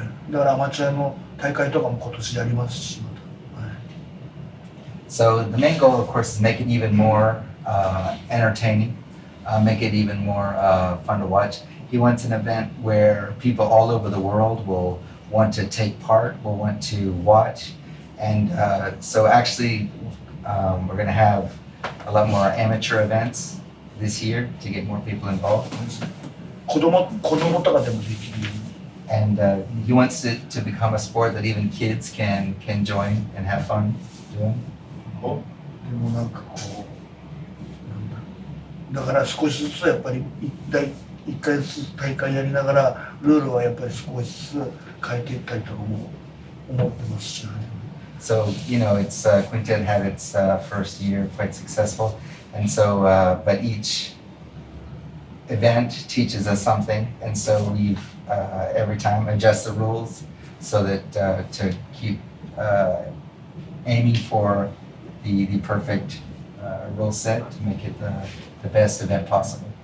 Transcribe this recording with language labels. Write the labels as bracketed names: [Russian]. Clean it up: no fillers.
[Japanese] だからアマチュアの大会とかも今年やりますし、また。 [English] So the main goal, of course, is make it even more entertaining, make it even more fun to watch. He wants an event where people all over the world will want to take part, will want to watch, and so actually we're going to have a lot more amateur events this year to get more people involved. [Japanese] 子供とかでもできるように。 [English] And he wants it to become a sport that even kids can join and have fun doing. [Japanese] でもなんかだから少しずつやっぱり1回ずつ大会やりながらルールはやっぱり少しずつ変えていったりとかも思ってますしね。 [English] So it's Quintet had its first year quite successful, and so but each event teaches us something, and so we've every time adjust the rules so that to keep aiming for the perfect rule set to make it the best event possible.